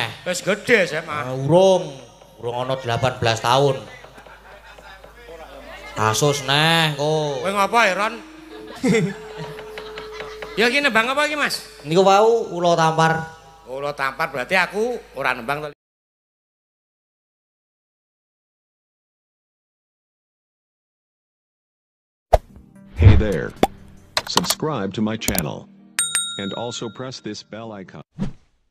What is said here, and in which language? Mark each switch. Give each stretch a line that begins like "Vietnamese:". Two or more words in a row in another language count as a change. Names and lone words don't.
Javanese: Wis gedhe SMA. Urung ana 18 tahun. Kasus neh kok. Kowe ngapa, Ron? Ya iki nembang apa iki, Mas? Niku wau ula tampar. Ula tampar berarti aku ora nembang to.
English: Hey there. Subscribe to my channel. And also press this bell icon.